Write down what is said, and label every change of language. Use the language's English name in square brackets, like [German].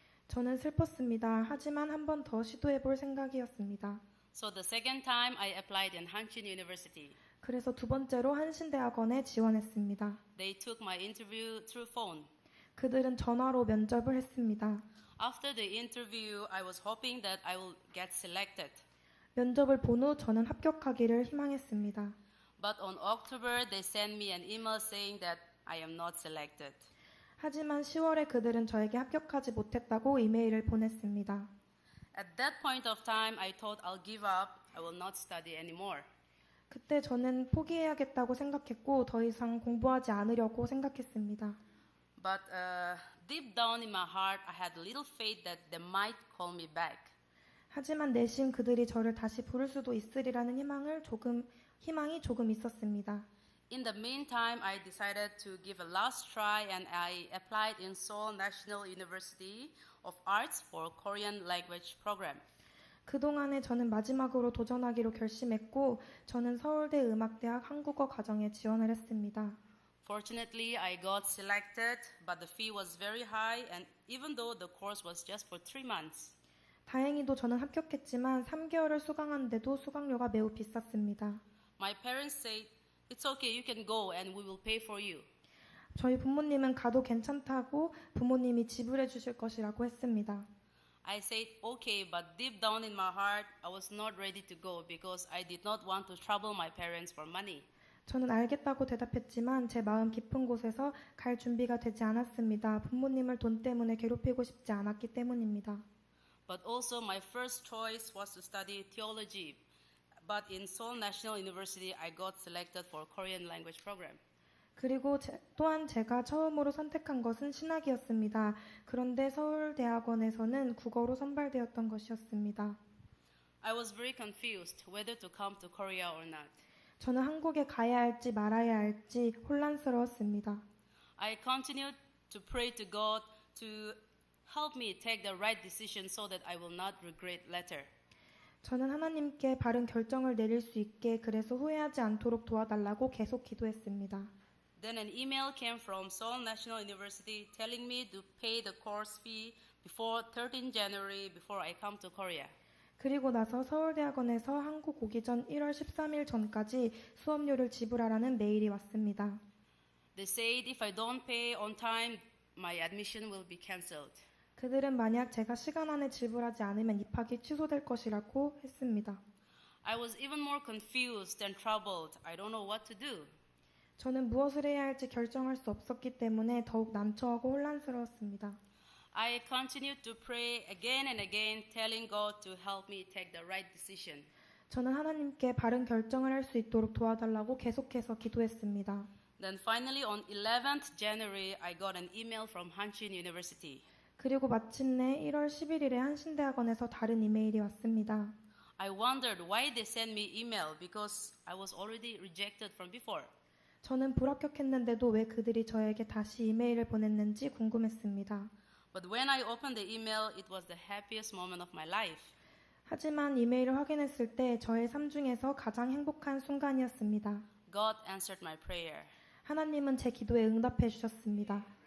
[Korean] 저는 슬펐습니다. 하지만 한 번 더 시도해 볼 생각이었습니다. [English] So the second time I applied in Hanshin University. [Korean] 그래서 두 번째로 한신대학원에 지원했습니다. [English] They took my interview through phone. [Korean] 그들은 전화로 면접을 했습니다. [English] After the interview, I was hoping that I will get selected. [Korean] 면접을 본 후 저는 합격하기를 희망했습니다. [English] But on October, they sent me an email saying that I am not selected. [Korean] 하지만 10월에 그들은 저에게 합격하지 못했다고 이메일을 보냈습니다. [English] At that point of time, I thought I'll give up. I will not study anymore. [Korean] 그때 저는 포기해야겠다고 생각했고 더 이상 공부하지 않으려고 생각했습니다. [English] But deep down in my heart, I had little faith that they might call me back. [Korean] 하지만 내심 그들이 저를 다시 부를 수도 있으리라는 희망이 조금 있었습니다. [English] In the meantime, I decided to give a last try and I applied in Seoul National University of Arts for Korean language program. [Korean] 그동안에 저는 마지막으로 도전하기로 결심했고 저는 서울대 음악대학 한국어 과정에 지원을 했습니다. [English] Fortunately, I got selected, but the fee was very high and even though the course was just for 3 months. [Korean] 다행히도 저는 합격했지만 3개월을 수강하는데도 수강료가 매우 비쌌습니다. [English] My parents said, "It's okay, you can go and we will pay for you." [Korean] 저희 부모님은 가도 괜찮다고 부모님이 지불해 주실 것이라고 했습니다. [English] I said, "Okay," but deep down in my heart, I was not ready to go because I did not want to trouble my parents for money. [Korean] 저는 알겠다고 대답했지만 제 마음 깊은 곳에서 갈 준비가 되지 않았습니다. 부모님을 돈 때문에 괴롭히고 싶지 않았기 때문입니다. [English] But also my first choice was to study theology. But in Seoul National University, I got selected for Korean language program. [Korean] 그리고 또한 제가 처음으로 선택한 것은 신학이었습니다. 그런데 서울대학원에서는 국어로 선발되었던 것이었습니다. [English] I was very confused whether to come to Korea or not. [Korean] 저는 한국에 가야 할지 말아야 할지 혼란스러웠습니다. [English] I continued to pray to God to help me take the right decision so that I will not regret later. [Korean] 저는 하나님께 바른 결정을 내릴 수 있게 그래서 후회하지 않도록 도와달라고 계속 기도했습니다. [English] Then an email came from Seoul National University telling me to pay the course fee before 13 January before I come to Korea. [Korean] 그리고 나서 서울대학원에서 한국 오기 전 1월 13일 전까지 수업료를 지불하라는 메일이 왔습니다. [English] They said if I don't pay on time, my admission will be cancelled. [Korean] 그들은 만약 제가 시간 안에 지불하지 않으면 입학이 취소될 것이라고 했습니다. [English] I was even more confused and troubled. I don't know what to do. [Korean] 저는 무엇을 해야 할지 결정할 수 없었기 때문에 더욱 난처하고 혼란스러웠습니다. [English] I continued to pray again and again, telling God to help me take the right decision. [Korean] 저는 하나님께 바른 결정을 할 수 있도록 도와달라고 계속해서 기도했습니다. [English] Then finally on 11th January, I got an email from Hanshin University. [Korean] 그리고 마침내 1월 11일에 한신대학원에서 다른 이메일이 왔습니다. [English] I wondered why they sent me email because I was already rejected from before. [Korean] 저는 불합격했는데도 왜 그들이 저에게 다시 이메일을 보냈는지 궁금했습니다. [English] But when I opened the email, it was the happiest moment of my life. [Korean] 하지만 이메일을 확인했을 때 저의 삶 중에서 가장 행복한 순간이었습니다. [English] God answered my prayer. [Korean] 하나님은 제 기도에 응답해 주셨습니다.